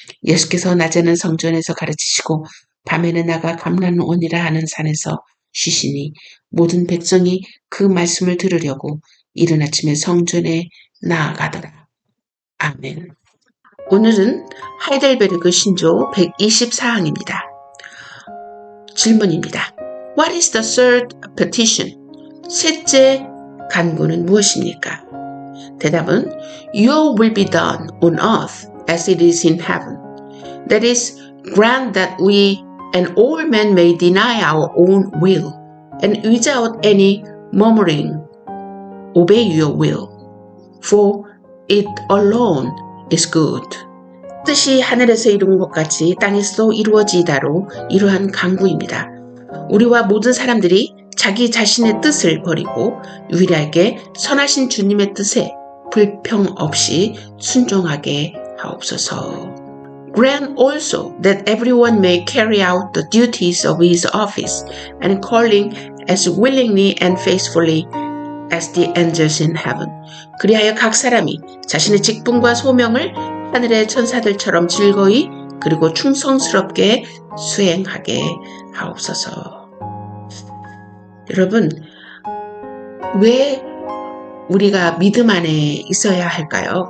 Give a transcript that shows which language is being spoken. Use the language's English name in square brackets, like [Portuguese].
[Korean] 예수께서 낮에는 성전에서 가르치시고 밤에는 나가 감람원이라 하는 산에서 쉬시니 모든 백성이 그 말씀을 들으려고 이른 아침에 성전에 나아가더라. 아멘. 오늘은 하이델베르그 신조 124항입니다. 질문입니다. [English] What is the third petition? [Korean] 셋째 간구는 무엇입니까? 대답은 [English] Your will be done on earth as it is in heaven. That is, grant that we and all men may deny our own will and without any murmuring obey your will. For it alone is good. [Korean] 뜻이 하늘에서 이룬 것 같이 땅에서도 이루어지다로 이러한 간구입니다. 우리와 모든 사람들이 자기 자신의 뜻을 버리고 유일하게 선하신 주님의 뜻에 불평 없이 순종하게 하옵소서. [English] Grant also that everyone may carry out the duties of his office and calling as willingly and faithfully as the angels in heaven. [Korean] 그리하여 각 사람이 자신의 직분과 소명을 하늘의 천사들처럼 즐거이 그리고 충성스럽게 수행하게 하옵소서. 여러분, 왜 우리가 믿음 안에 있어야 할까요?